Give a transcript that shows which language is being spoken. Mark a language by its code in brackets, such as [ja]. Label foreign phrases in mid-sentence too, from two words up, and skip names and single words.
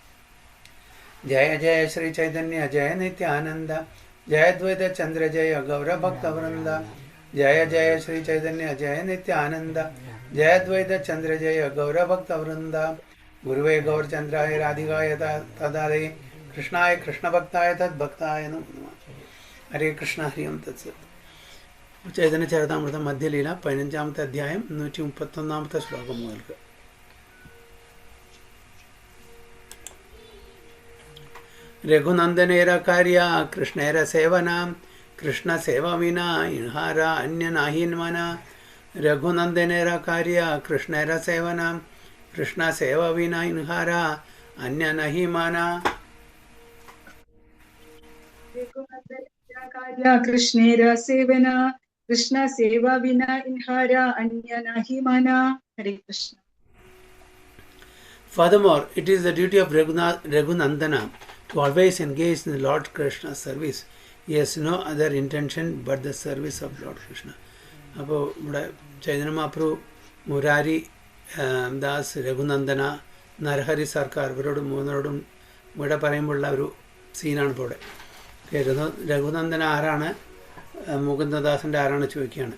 [sa] Jaya Jaya Shri Chaitanya Jaya Nityananda Jaya Dvaita Chandra Jaya Gaura Bhakta Vrinda Jaya Jaya Shri Chaitanya Jaya Nityananda Jaya Dvaita Chandra Jaya Gaura Bhakta Vrinda Guruve Gaur Chandraya Radhikaya Tadare Krishnaya Krishna Bhaktaya Tad Bhaktaya Namah Hare Krishna Hariam Tatsat Chaitanya Charitamrita Madhya Leela 15th [ml] അധ്യായം 131ാമത്തെ ശ്ലോകം മുതൽക്ക് [bn] রঘুনন্দনের কার্য কৃষ্ণের সেবনাং কৃষ্ণ সেবা বিনা ইঁহার অন্য নাহি মন রঘুনন্দনের কার্য কৃষ্ণের সেবনাং কৃষ্ণ সেবা বিনা ইঁহার অন্য নাহি মন কৃষ্ণের সেবন কৃষ্ণ সেবা বিনা ইঁহার অন্য নাহি মন. [ml] ഹരേ കൃഷ്ണ. [en] Furthermore, it is the duty of Raghunandana to always engage in the Lord Krishna's service. He has no other intention but the service of Lord Krishna. [ml] അപ്പോൾ ഇവിടെ ചൈതന്യ മഹാപ്രഭു മുരാരി ദാസ് രഘുനന്ദന നരഹരി സർക്കാർ ഇവരോട് മൂന്നരോടും ഇവിടെ പറയുമ്പോഴുള്ള ഒരു സീനാണ് ഇപ്പോൾ ഇവിടെ. രഘുനന്ദന ആരാണ്, മുകുന്ദദാസിൻ്റെ ആരാണ് ചോദിക്കുകയാണ്.